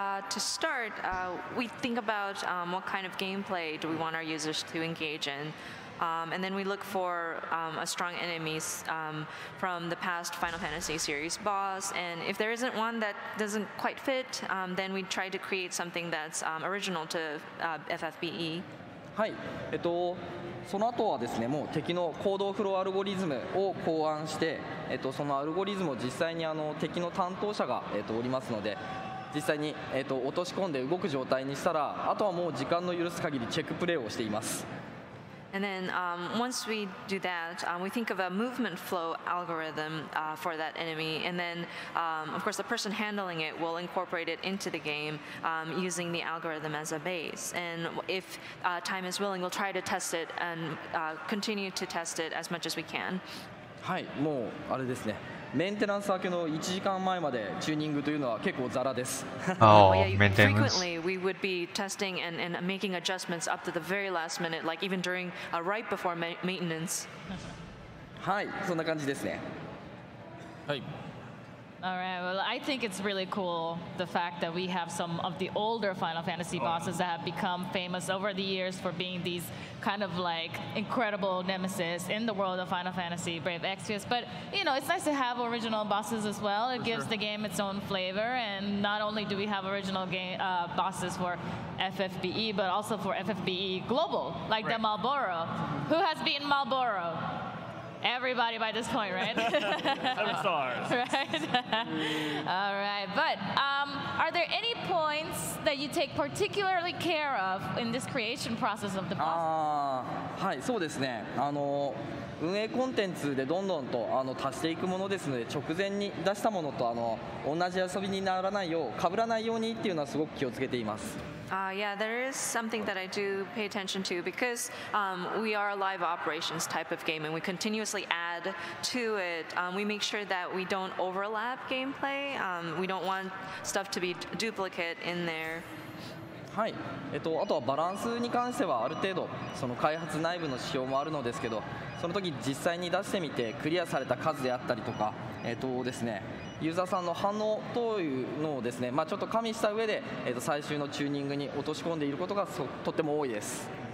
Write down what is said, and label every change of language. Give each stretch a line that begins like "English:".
English: To start, we think about what kind of gameplay do we want our users to engage in. And then we look for a strong enemies from the past Final Fantasy series boss. And if there isn't one that doesn't quite fit, then we try to create something that's original to FFBE.
Japanese: はい、その後はですね、もう敵の行動フローアルゴリズムを考案して、そのアルゴリズムを実際に敵の担当者が、おりますので、実際に、落とし込んで動く状態にしたら、あとはもう時間の許す限りチェックプレイをしています。
English: And then once we do that, we think of a movement flow algorithm for that enemy. And then, of course, the person handling it will incorporate it into the game using the algorithm as a base. And if time is willing, we'll try to test it and continue to test it as much as we can.
Japanese: はい、もうあれですね。メンテナンス明けの1時間前までチューニングというのは結構ザラです。
English: Frequently, we would be testing and making adjustments up to the very last minute, like even during right before maintenance.
Japanese: はい、そんな感じですね。はい。
English: All right, well, I think it's really cool, the fact that we have some of the older Final Fantasy bosses that have become famous over the years for being these kind of like incredible nemesis in the world of Final Fantasy Brave Exvius. But, you know, it's nice to have original bosses as well. It gives the game its own flavor. And not only do we have original game bosses for FFBE, but also for FFBE Global, like the Marlboro. Who has beaten Marlboro? Everybody by this point, right? 7 stars. Right? All right. But are there any points that you take particularly care of in this creation process of the boss?
Japanese: はい、そうですね。運営コンテンツでどんどんと足していくものですので、直前に出したものと同じ遊びにならないよう、被らないようにっていうのはすごく気をつけています。
English: Yeah, there is something that I do pay attention to because we are a live operations type of game and we continuously add to it. We make sure that we don't overlap gameplay. We don't want stuff to be duplicate in there.
Japanese: はい、あとはバランスに関してはある程度その開発内部の指標もあるのですけど、その時実際に出してみてクリアされた数であったりとか、ですね、ユーザーさんの反応というのをですね、ちょっと加味した上で、最終のチューニングに落とし込んでいることがとっても多いです。